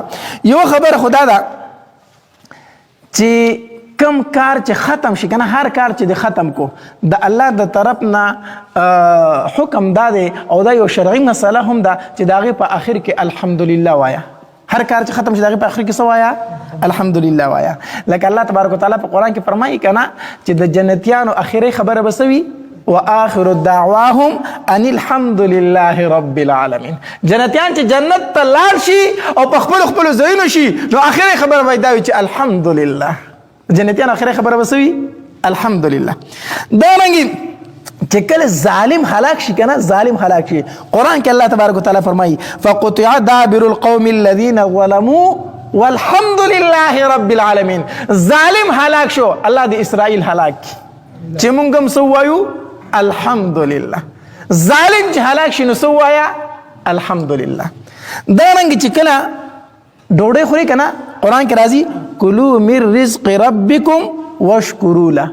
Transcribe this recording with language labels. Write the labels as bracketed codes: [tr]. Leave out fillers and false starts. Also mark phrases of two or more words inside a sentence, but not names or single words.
[ps] یوه خبره خو دا ده چې کم کار چې ختم شي کنه، هر کار چې د ختم کو د الله د طرف نه حکم دا دی او دا یو شرعي مسله هم ده چې د هغې په آخر کې الحمدلله وایا. هر کار چې ختم شي د هغې په آخر کې څه وایا؟ الحمدلله وایا. لکه الله [ar] تبارک وتعالی [ps] په قرآن کې فرمایي که نه چې د جنتیانو آخري خبره به څه وي؟ [ar] وآخر دعواهم ان الحمد لله رب العالمین. [ps] جنتیان چې جنت ته لاړ شي او په خپلو ځایونو شي نو آخري خبره به دا وي چې الحمدلله. جنتیان آخري خبره به څه وي؟ الحمدلله. دارنګې چې کله ظالم هلاک شي کنه، ظالم هلاک شي، قرآن کې الله [ar] تبارک وتعالی [ps] فرمایي [ar] فقطع دابر القوم الذين ظلموا والحمد لله رب العالمین. [ps] ظالم هلاک شو، الله د اسرائیل هلاک چې مونږ هم څه ووایو؟ الحمدلله. ظالم چې هلاک شي نو څه ووایه؟ الحمدلله. دارنګې چې کله ډوډۍ خوري کنه، قرآن کې راځي [ar] کلوا من رزق ربکم واشکروا له.